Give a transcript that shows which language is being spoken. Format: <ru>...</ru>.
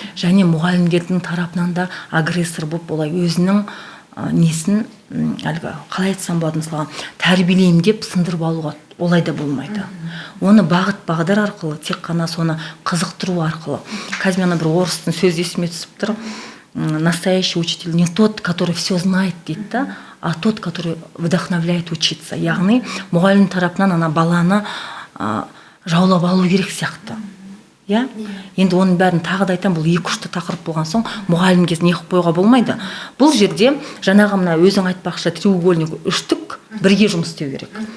<kk>Және мұғалімдердің тарапынан да агрессор болып олай өзінің несін әлгі қалай айтсам болады, мысалға тәрбиелеймін деп сындырып алуға олай да болмайды. Оны бағыт бағдар арқылы, тек қана соны қызықтыру арқылы. Қазір мен бір орыстың сөзі есіме түсіп тұр.</kk> <ru>Настоящий учитель не тот, который все знает</ru> <kk>дейді да,</kk> <ru>а тот, который вдохновляет учиться.</ru> <kk>Яғни мұғалім тарапынан ана баланы жаулап алу керек сияқты. Енді оның бәрін тағы да айтам, бұл екі ұшты тақырып болған соң мұғалімге не қылып қоюға болмайды. Бұл жерде жаңағы мына өзің айтпақшы треугольник үштік бірге жұмыс істеу керек.</kk>